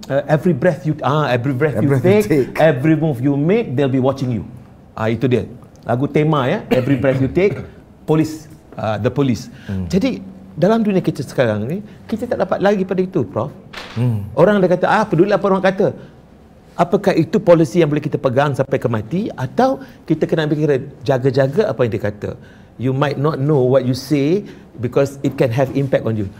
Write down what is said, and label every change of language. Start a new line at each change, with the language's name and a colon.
English: Every breath you take, every move you make, they'll be watching you.
Malay: Itu dia. Lagu tema every breath you take, the police. Jadi dalam dunia kita sekarang ni, kita tak dapat lagi pada itu, Prof. Orang dah kata, peduli apa orang kata. Apakah itu polisi yang boleh kita pegang sampai ke mati, atau kita kena fikir jaga-jaga apa yang dia kata.
English: you might not know what you say because it can have impact on you.